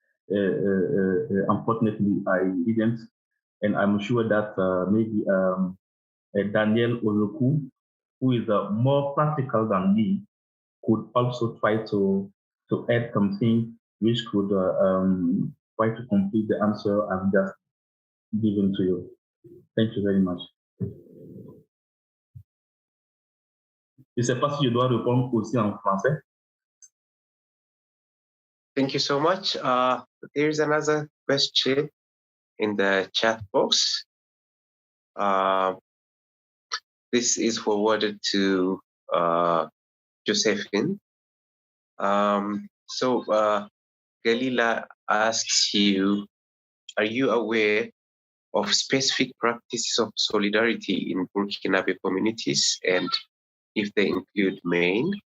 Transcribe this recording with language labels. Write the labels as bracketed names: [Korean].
[English] Unfortunately, I didn't, and I'm sure that maybe Daniel Oloku, who is more practical than me, could also try to add something which could try to complete the answer I've just given to you. Thank you very much. [French] Je ne sais pas si je dois répondre aussi en français. [English] Thank you so much. There's another question in the chat box. This is forwarded to Josephine. So Galila asks you, are you aware of specific practices of solidarity in Burkinabe communities, and if they include Maine?